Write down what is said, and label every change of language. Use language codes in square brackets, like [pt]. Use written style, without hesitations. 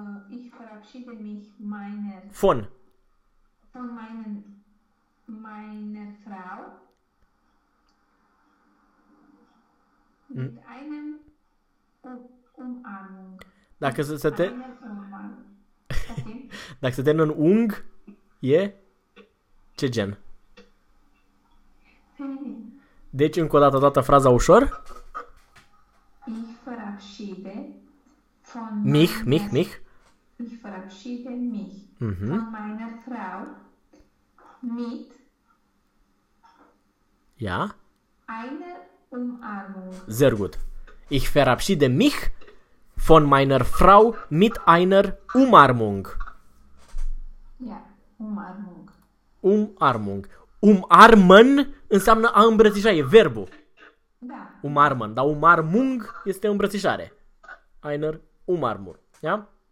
[de] Ich verabschiede mich meiner Von. von meiner Frau mit einem Umarmung. [ro] Dacă [de] Mit [ro] se te... [de] einem Umarmung. [ro] Dacă se termină în ung, e ce gen? Feminin. Deci, încă o dată, toată fraza ușor. [de] Ich verabschiede von Mich, mich, meiner mich. Ich verabschiede mich Mhm. von meiner Frau mit Ja. einer Umarmung. Sehr gut. Ich verabschiede mich von meiner Frau mit einer Umarmung. Ja, Umarmung. Umarmung. [ro] Umarmen înseamnă a îmbrățișa, e verbul. Da. Umarmen, dar umarmung este îmbrățișare. [de] Einer Umarmung. Ia?